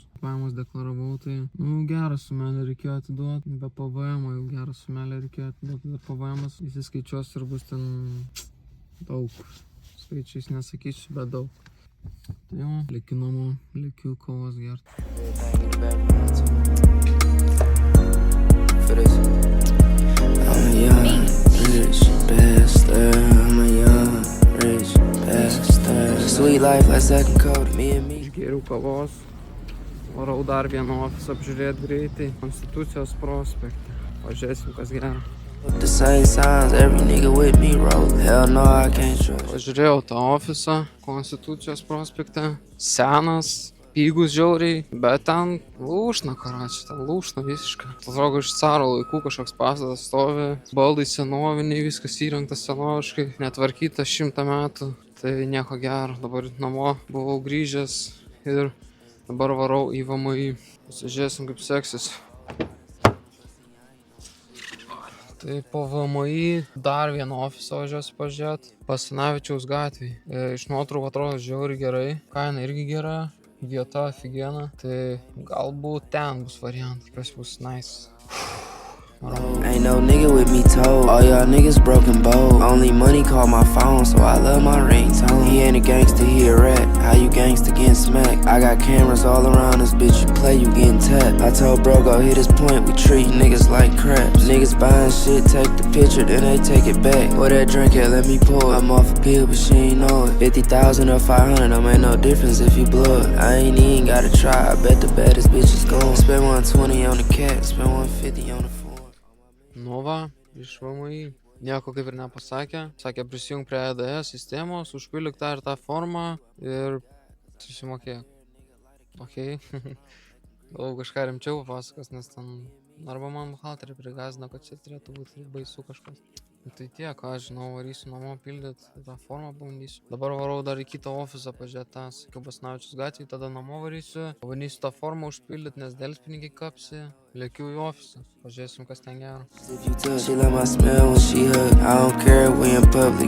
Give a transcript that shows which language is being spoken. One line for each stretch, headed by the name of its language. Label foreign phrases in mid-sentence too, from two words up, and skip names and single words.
Lithuanian: Pajamas deklaravau, tai, gerą sumelę reikėjo atiduoti, be PVM, jau gerą sumelę reikėjo atiduoti, bet PVM'as įsiskaičiuos ir bus ten daug. Skaičiais nesakysiu, bet daug. Tai jo, likiu namo, likiu kavos gert.
English: I'm a young, rich bastard. I'm a young, rich bastard. Sweet life like second coat, me and me.
Lithuanian: Išgėriau kavos. Varau dar vieną ofisą apžiūrėti greitai. Konstitucijos prospekte. Pažiūrėsim, kas gera.
English: The same signs, every nigga with me roll. Hell no, I can't trust.
Lithuanian: Pažiūrėjau tą ofisą Konstitucijos prospekte. Senas, pigus žiauriai, bet ten lūšna, karočiui, ten lūšna visiškai. Atrodo, iš caro laikų kažkoks pastatas stovi, baldai senoviniai, viskas įrengtas senoviškai, netvarkyta 100 metų. Tai nieko gero, dabar namo buvau grįžęs ir dabar varau į VMI. Pasižiūrėsim, kaip seksis. Tai po VMI dar vieną ofisą važiuosiu pažiūrėti, Basanavičiaus gatvėj. Iš nuotraukų atrodo žiauriai gerai, kaina irgi gera. vieta aфиgena, tai galbūt ten bus variantas, kas bus nice.
English: Ain't no nigga with me told. All y'all niggas broken bold. Only money call my phone, so I love my ringtone. He ain't a gangster, he a rat. How you gangster getting smacked? I got cameras all around this bitch. You play, you getting tapped. I told bro go hit his point. We treat niggas like craps. Niggas buying shit, take the picture, then they take it back. Where that drink at? Let me pour it. I'm off a pill, but she ain't know it. 50,000 or 500, don't make no difference if you blow it. I ain't even gotta try. I bet the baddest bitch is gone. Spend 120 on the cat, spend 150 on the phone.
Lithuanian: Nu va, iš VMI. Nieko kaip ir nepasakė. Sakė prisijung prie EDS sistemos, užpildyk tą ir tą formą ir susimokėk. Okei. Galvoju kažką rimčiau papasakos, nes ten arba man buhalterį prigazino, kad čia turėtų būti baisu kažkas. Tai tiek, ką aš žinau, varysiu namo pildyti, tą formą pabandysiu. Dabar varau dar į kitą ofisą pažiūrėti tą, sakiau, Basanavičiaus gatvėje, tada namo varysiu. Pabandysiu tą formą užpildyti, nes delspinigiai kapsi. Lėkiu į ofisą, pažiūrėsim, kas ten gero.
English: She love my smell when she hug. I don't care if we in public.